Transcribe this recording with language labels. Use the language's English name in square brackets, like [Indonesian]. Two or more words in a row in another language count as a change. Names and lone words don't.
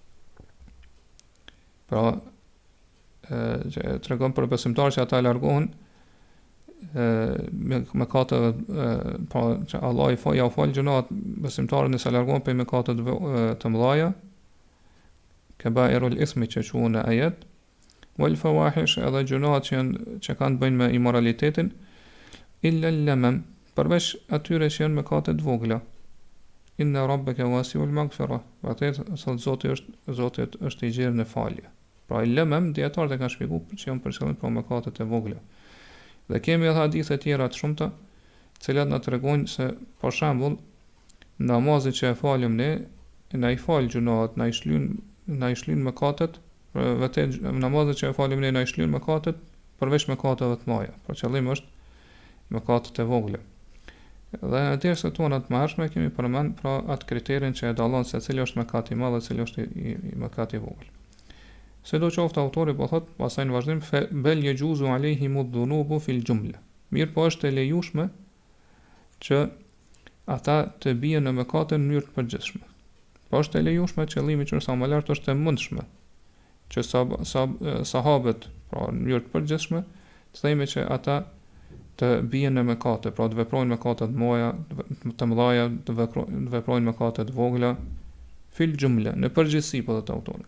[Albanian] Pra që tregon për besimtarët që ata largohen mëkateve, pa që Allah ja fal gjunat besimtarët nëse largohen prej mëkateve të mëdha, [Arabic] كبائر الإثم [Albanian] që quhen në ajet, [Arabic] والفواحش, [Albanian] edhe gjunat që kanë bëjnë me imoralitetin, [Arabic] إلا اللمم, [Albanian] përveç atyre që janë mëkate të vogla. [Arabic] إن ربك واسع المغفرة, [Albanian] vërtet Zoti është i gjerë në falje. Pra lamam dietarët e kanë shpjeguar që janë për qëllim për mëkatet e vogla. Dhe kemi edhe hadithe tjera të shumta, të cilat na tregojnë se për shembull namazin që e falim ne, na i fal gjunat, na i shlyn mëkatet, vërtet namazin që e falim ne na i shlyn mëkatet përveç mëkateve të mëdha. Për qëllim është mëkatet e vogla. Dhe në dersat tona të mëhershme kemi përmend pra atë kriterin që e dallon se cili është mëkat i madh dhe cili është i mëkat i vogël. Sidoqoftë autori po thot, pastaj në vazhdim [Arabic] بل يجوز عليهم الذنوب في الجملة. [Albanian] Mirë po është e lejueshme që ata të bien në mëkate në mënyrë të përgjithshme. Po është e lejueshme, qëllimi që sa më lart është e mundshme që sahabët, pra në mënyrë të përgjithshme, të themi që ata të bien në mëkate, pra të veprojnë mëkate të mëdha, të veprojnë mëkate të vogla [Arabic] في الجملة, [Albanian] në përgjithësi po thot autori.